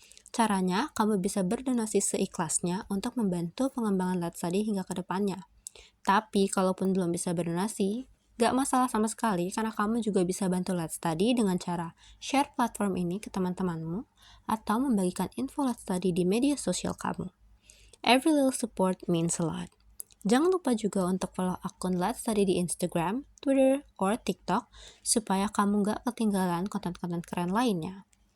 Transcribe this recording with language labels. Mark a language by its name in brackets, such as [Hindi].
[Indonesian] Caranya, kamu bisa berdonasi seikhlasnya untuk membantu pengembangan Let's Study hingga ke depannya. Tapi, kalaupun belum bisa berdonasi, gak masalah sama sekali karena kamu juga bisa bantu Let's Study dengan cara share platform ini ke teman-temanmu atau membagikan info Let's Study di media sosial kamu. [English] Every little support means a lot. [Indonesian] Jangan lupa juga untuk follow akun Let's Study di Instagram, Twitter, or TikTok supaya kamu gak ketinggalan konten-konten keren lainnya.